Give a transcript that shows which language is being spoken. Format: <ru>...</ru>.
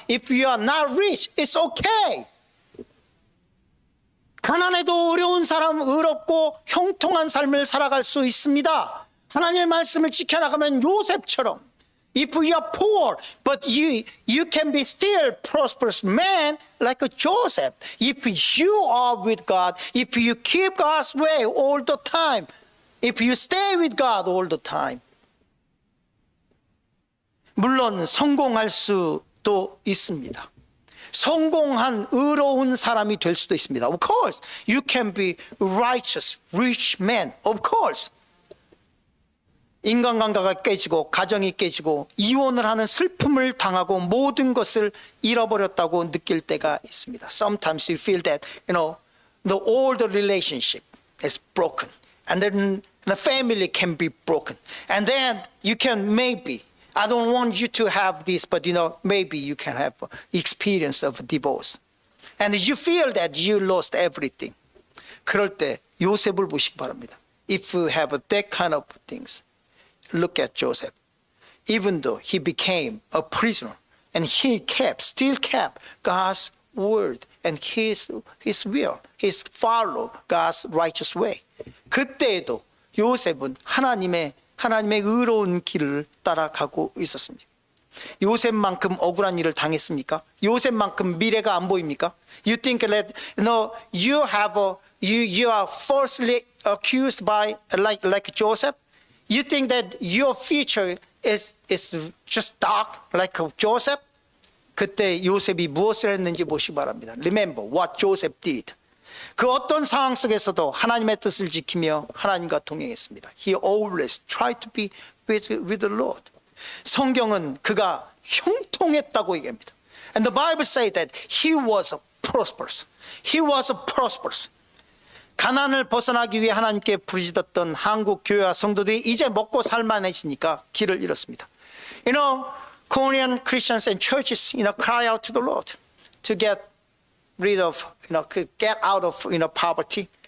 <en>If you are not rich, it's okay.</en> <ko>가난해도 어려운 사람, 의롭고 형통한 삶을 살아갈 수 있습니다. 하나님의 말씀을 지켜나가면 요셉처럼</ko> <en>If you are poor, but you can be still prosperous man like a Joseph. If you are with God, if you keep God's way all the time, if you stay with God all the time.</en> <ko>물론 성공할 수도 있습니다. 성공한 의로운 사람이 될 수도 있습니다.</ko> <en>Of course, you can be righteous, rich man. Of course.</en> <ko>인간관계가 깨지고 가정이 깨지고 이혼을 하는 슬픔을 당하고 모든 것을 잃어버렸다고 느낄 때가 있습니다.</ko> <en>Sometimes you feel that the older relationship is broken, and then the family can be broken, and then you can maybe I don't want you to have this, but maybe you can have experience of divorce, and you feel that you lost everything.</en> <ko>그럴 때 요셉을 보시기 바랍니다.</ko> <en>If you have that kind of things. Look at Joseph. Even though he became a prisoner and he still kept God's word and his will. He followed God's righteous way.</en> <ko>그때에도 요셉은 하나님의 의로운 길을 따라가고 있었습니다. 요셉만큼 억울한 일을 당했습니까? 요셉만큼 미래가 안 보입니까?</ko> <en>You think that you are falsely accused by like Joseph? You think that your future is just dark like Joseph?</en> <ko>그때 요셉이 무엇을 했는지 보시기 바랍니다.</ko> <en>Remember what Joseph did.</en> <ko>그 어떤 상황 속에서도 하나님의 뜻을 지키며 하나님과 동행했습니다.</ko> <en>He always tried to be with the Lord.</en> <ko>성경은 그가 형통했다고 얘기합니다.</ko> <en>And the Bible says that he was prosperous. He was prosperous.</en> <ko>가난을 벗어나기 위해 하나님께 부르짖었던 한국 교회와 성도들이 이제 먹고 살만해지니까 길을 잃었습니다.</ko> <en>Korean Christians and churches, cry out to the Lord to get rid of, get out of, poverty.</en>